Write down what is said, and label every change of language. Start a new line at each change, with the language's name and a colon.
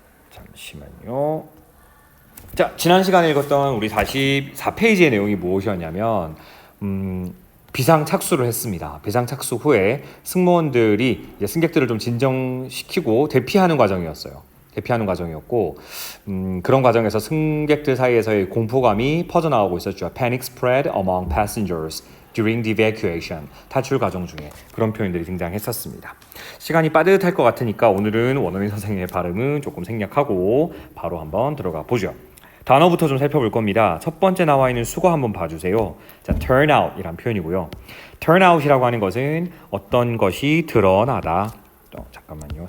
Korean: 잠시만요. 자, 지난 시간에 읽었던 우리 44페이지의 내용이 무엇이었냐면 비상 착수를 했습니다. 비상 착수 후에 승무원들이 이제 승객들을 좀 진정시키고 대피하는 과정이었어요. 대피하는 과정이었고 그런 과정에서 승객들 사이에서의 공포감이 퍼져나오고 있었죠.
English: Panic spread among passengers during the evacuation.
Korean: 탈출 과정 중에 그런 표현들이 등장했었습니다. 시간이 빠듯할 것 같으니까 오늘은 원어민 선생님의 발음은 조금 생략하고 바로 한번 들어가 보죠. 단어부터 좀 살펴볼 겁니다. 첫 번째 나와 있는 수거 한번 봐주세요. 자, turn out 이란 표현이고요. turn out이라고 하는 것은 어떤 것이 드러나다. 잠깐만요.